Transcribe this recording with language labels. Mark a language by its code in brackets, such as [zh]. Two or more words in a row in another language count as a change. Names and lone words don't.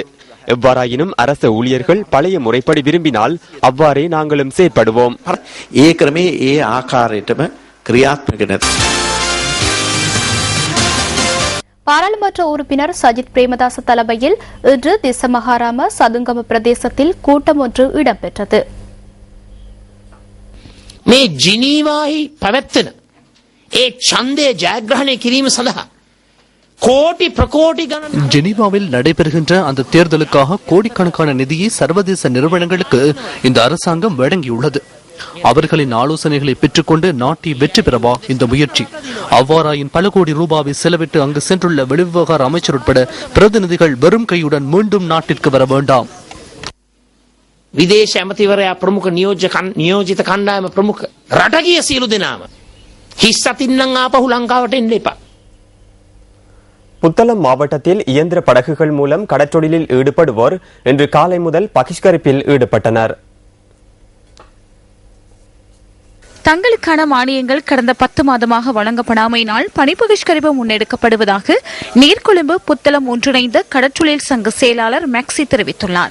[ta] எவ்வாறாயினும் அரசு ஊழியர்கள் பழைய முறைப்படி விரும்பினால் அவ்வாறே நாங்களும் செயற்படுவோம். பாராளுமன்ற உறுப்பினர் சஜித் பிரேமதாச தலைமையில் இன்று திசமகாராம சதுங்கம பிரதேசத்தில் கூட்டம் ஒன்று இடம்பெற்றது. [si] මේ ජිනීවාහි පැවැත්වෙන ඒ ඡන්දය ජයග්‍රහණය කිරීම සඳහා [ta] கோடி பிரகோடி ஜெனீவாவில் நடைபெறுகின்ற அந்த தேர்தலுக்காக கோடிக்கணக்கான நிதியை சர்வதேச நிறுவனங்களுக்கு இந்த அரசாங்கம் வழங்கியுள்ளது. அவர்களின் ஆலோசனைகளை பெற்றுக்கொண்டு நாட்டை வெற்றி பெறவா இந்த முயற்சி? அவ்வாறாயின் பல கோடி ரூபாவை செலவிட்டு அங்கு சென்றுள்ள வெளிவிவகார அமைச்சர் உட்பட பிரதிநிதிகள் வெறும் கையுடன் மீண்டும் நாட்டிற்கு வர வேண்டாம். [si] විදේශ ඇමතිවරයා ප්‍රමුඛ නියෝජිත කණ්ඩායම ප්‍රමුඛ රටගිය සියලු දෙනාම හිස් අතින් නම් ආපහු ලංකාවට එන්න එපා. [ta] புத்தளம் மாவட்டத்தில் இயந்திர படகுகள் மூலம் கடற்றொழிலில் ஈடுபடுவோர் இன்று காலை முதல் பகிஷ்கரிப்பில் ஈடுபட்டனர். தங்களுக்கான மானியங்கள் கடந்த 10 மாதமாக வழங்கப்படாமையினால் பணி பகிஷ்கரிப்பு முன்னெடுக்கப்படுவதாக நீர்கொழும்பு புத்தளம் ஒன்றிணைந்த கடற்றொழில் சங்க செயலாளர் மேக்சி தெரிவித்துள்ளார்.